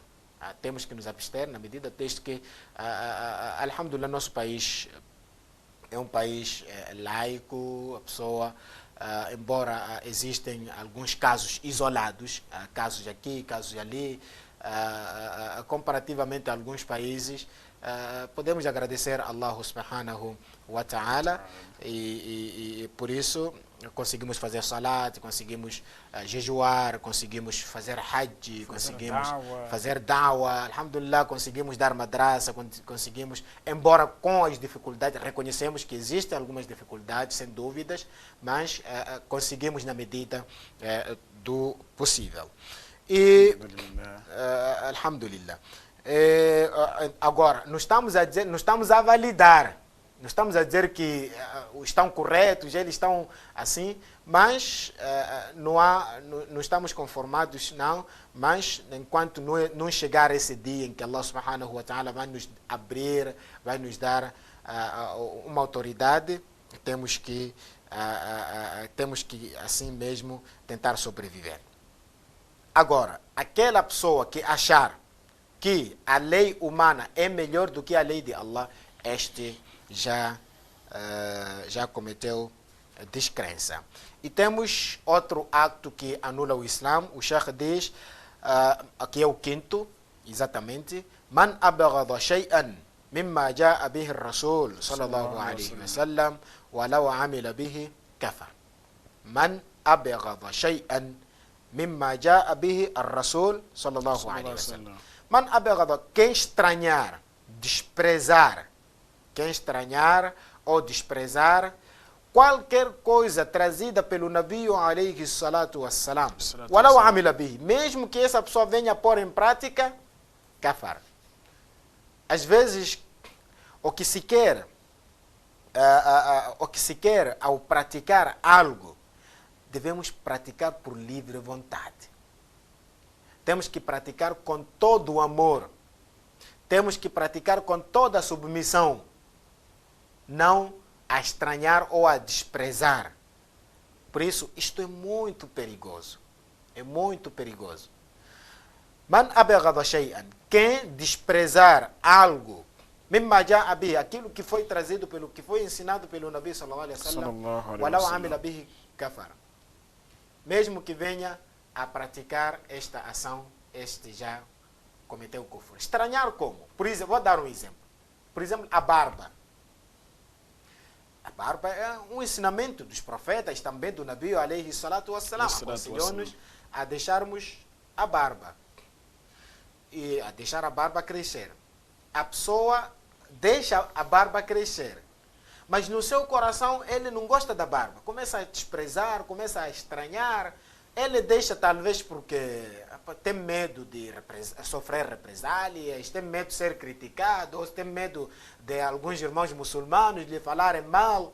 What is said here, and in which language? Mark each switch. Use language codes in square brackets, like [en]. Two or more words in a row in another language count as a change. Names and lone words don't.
[pt] Temos que nos abster na medida desde que, alhamdulillah, nosso país é um país laico, a pessoa, embora existem alguns casos isolados, casos aqui, casos ali, comparativamente a alguns países, podemos agradecer a [ar] الله سبحانه وتعالى [pt] e por isso conseguimos fazer salat, conseguimos jejuar, conseguimos fazer hajj, conseguimos fazer da'wah, alhamdulillah, conseguimos dar madrasa, conseguimos, embora com as dificuldades, reconhecemos que existem algumas dificuldades, sem dúvidas, mas conseguimos na medida do possível. E, alhamdulillah. Agora, não estamos a validar, não estamos a dizer que estão corretos, eles estão assim, mas não estamos conformados, não, mas enquanto não chegar esse dia em que [ar] الله سبحانه وتعالى [pt] vai nos abrir, vai nos dar uma autoridade, temos que assim mesmo tentar sobreviver. Agora, aquela pessoa que achar que a lei humana é melhor do que a lei de Allah, este já cometeu descrença. E temos outro acto que anula o Islã. O Sheikh diz, aqui é o quinto, exatamente, [ar] من أبغض شيئا مما جاء به الرسول صلى الله عليه وسلم ولو عمل به كفر. من أبغض شيئا مما جاء به الرسول صلى الله عليه وسلم. من أبغض, [pt] quem estranhar, desprezar, ou desprezar qualquer coisa trazida pelo Nabi [ar] عليه الصلاة والسلام، ولو عمل به, [pt] mesmo que essa pessoa venha pôr em prática, kafar. Às vezes, o que se quer ao praticar algo, devemos praticar por livre vontade. Temos que praticar com todo o amor. Temos que praticar com toda a submissão. Não a estranhar ou a desprezar. Por isso, isto é muito perigoso. É muito perigoso. [ar] من أبغض شيئا, [pt] quem desprezar algo, [ar] مما جاء به, [pt] aquilo que foi trazido que foi ensinado pelo Nabi [ar] صلى الله عليه وسلم، ولو عمل به كفر. [pt] Mesmo que venha a praticar esta ação, este já cometeu kufr. Estranhar como? Por exemplo, vou dar um exemplo. Por exemplo, a barba. A barba é um ensinamento dos profetas, também do Nabi [ar] عليه الصلاة والسلام. [pt] Aconselhou-nos a deixarmos a barba. E a deixar a barba crescer. A pessoa deixa a barba crescer. Mas no seu coração ele não gosta da barba. Começa a desprezar, começa a estranhar. Ele deixa talvez porque tem medo de sofrer represálias, tem medo de ser criticado, ou tem medo de alguns irmãos muçulmanos lhe falarem mal.